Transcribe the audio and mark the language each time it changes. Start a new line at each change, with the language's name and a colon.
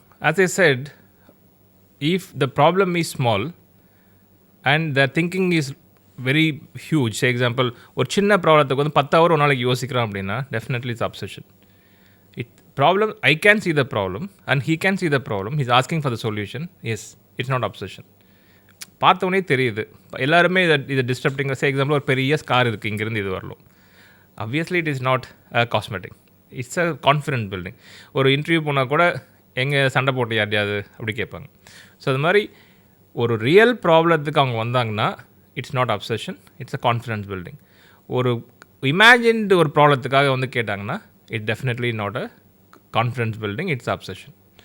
English: As I said, if the problem is small and the thinking is very huge, say example,
Tamil: ஒரு சின்ன ப்ராப்ளத்துக்கு வந்து 10 hour ஒரு நாளைக்கு யோசிக்கிறோம் அப்படின்னா
English: definitely it's obsession. Problem, I can see the problem and he can see the problem, he's asking for the solution. Yes, it's not obsession.
Tamil: பார்த்தவொடனே தெரியுது எல்லாருமே இது டிஸ்டர்பிங். சே எக்ஸாம்பிள் ஒரு பெரிய ஸ்கார் இருக்குது, இங்கேருந்து இது வரலாம்.
English: obviously it is not a cosmetic, it's a confidence building.
Tamil: ஒரு இன்டர்வியூ போனால் கூட எங்கே சண்டை போட்டு யாரையாவது அப்படி கேட்பாங்க. ஸோ அது மாதிரி ஒரு ரியல் ப்ராப்ளத்துக்கு அவங்க வந்தாங்கன்னா
English: It's not obsession, it's a confidence building.
Tamil: ஒரு இமேஜின்டு ஒரு ப்ராப்ளத்துக்காக வந்து கேட்டாங்கன்னா
English: It definitely not a confidence building, it's obsession.